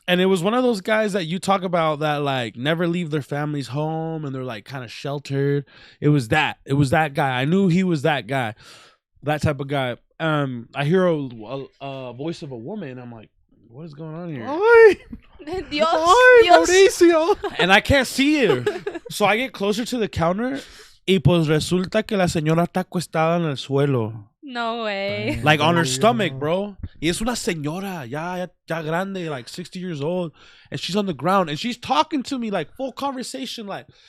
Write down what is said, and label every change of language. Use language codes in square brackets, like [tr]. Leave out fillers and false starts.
[en] And it was one of those guys that you talk about that like never leave their family's home and they're like kind of sheltered. It was that guy. I knew he was that guy. That type of guy. I hear a voice of a woman. I'm like, what is going on here? [es] Dios. Mauricio. [en] And I can't see her. So I get closer to the counter [es] y pues resulta que la señora está acostada en el suelo. [en] No way. Like on her stomach, bro. [es] Y es una señora, ya grande, [en] like 60 years old. And she's on the ground. And she's talking to me like full conversation. Like,